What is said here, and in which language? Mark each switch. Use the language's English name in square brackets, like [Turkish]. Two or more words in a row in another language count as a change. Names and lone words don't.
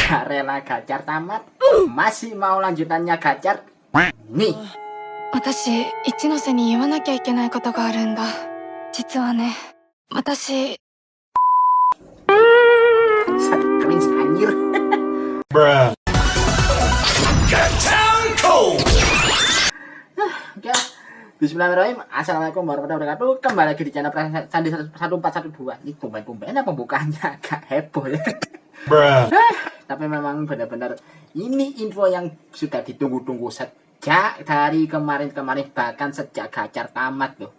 [Indonesian] Gak rela Gacar tamat, masih mau lanjutannya Gacar. Nih, [Japanese] 私、一ノ瀬に言わなきゃいけないことがあるんだ。実はね、私、 [Indonesian] cringe anjir. Oke, Bismillahirrahmanirrahim. [Arabic] السلام عليكم ورحمة الله وبركاته. [Indonesian] Kembali lagi di channel Sandi 1412. Ini tumben-tumbennya pembukaannya agak heboh ya. Tapi memang benar-benar ini info yang sudah ditunggu-tunggu sejak dari kemarin-kemarin, bahkan sejak Gacar tamat loh.